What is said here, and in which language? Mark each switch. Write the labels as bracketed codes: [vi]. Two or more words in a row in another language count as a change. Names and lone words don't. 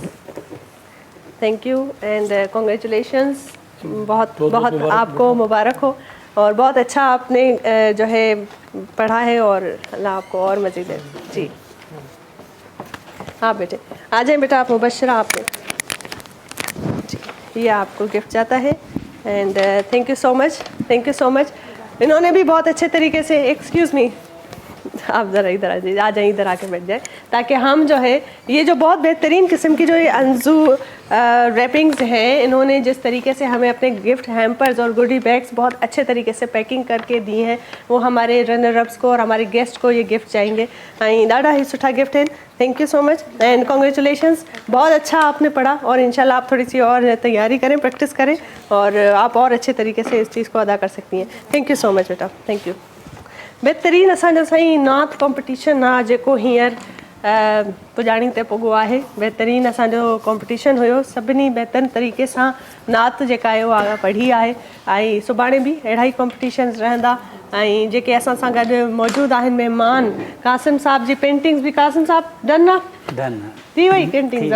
[en] thank you and congratulations, [hi] बहुत बहुत आपको मुबारक हो और बहुत अच्छा आपने जो है पढ़ा है और अल्लाह आपको और मज़ीद दे। जी हाँ बेटे, आ जाएं बेटा आप, मुबशरा आपने जी, ये आपको गिफ्ट जाता है [en] and thank you so much, thank you so much. [hi] इन्होंने भी बहुत अच्छे तरीके से, [en] excuse me, [hi] आप ज़रा इधर आ जाए, इधर आके बैठ जाए, ताकि हम जो है ये जो बहुत बेहतरीन किस्म की जो ये अंजू रैपिंग्स हैं, इन्होंने जिस तरीके से हमें अपने [en] gift hampers [hi] और [en] goodie bags [hi] बहुत अच्छे तरीके से पैकिंग करके दी हैं, वो हमारे [en] runner ups [hi] को और हमारे गेस्ट को ये गिफ्ट जाएंगे। [sd] ऐं ॾाढा ही सुठा गिफ्ट हैं। [en] thank you so much and congratulations. [hi] बहुत अच्छा आपने पढ़ा और इंशाल्लाह आप थोड़ी सी और तैयारी करें, प्रैक्टिस करें और आप और अच्छे तरीके से इस चीज़ को अदा कर सकती हैं। [en] thank you so much बेटा, thank you. [sd] बेहतरीन असांजो साईं नात कॉम्पिटिशन आहे जेको हींअर पुॼाणी ते पुॻो आहे। बेहतरीन असांजो कॉम्पिटिशन हुयो, सभिनी बहितरीन तरीक़े सां नात जेका आहे उहा पढ़ी आहे ऐं सुभाणे बि अहिड़ा ई कॉम्पिटिशन्स रहंदा। ऐं जेके असां सां गॾु मौजूदु आहिनि महिमान, कासिम साहब जी पेंटिंग्स बि, कासिम साहब डन आहे, थी वई पेंटिंग?